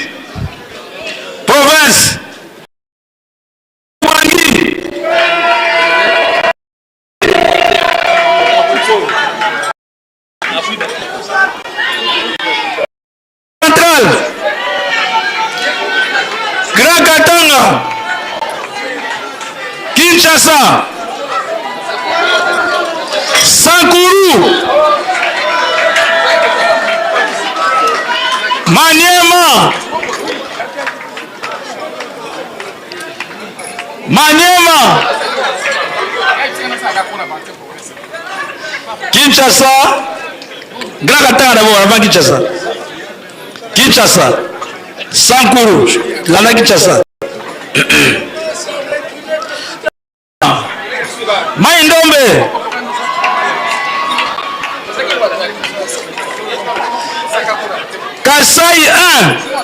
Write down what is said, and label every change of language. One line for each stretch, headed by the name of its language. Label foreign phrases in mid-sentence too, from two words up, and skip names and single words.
French: Province. Centrale. Grand Katanga. Kinshasa. Sankuru. Maniema. Kinshasa. Grand Katanga d'abord avant Kinshasa. Kinshasa. Sankuru. Lana Kinshasa. Maindombe. Kasai 1.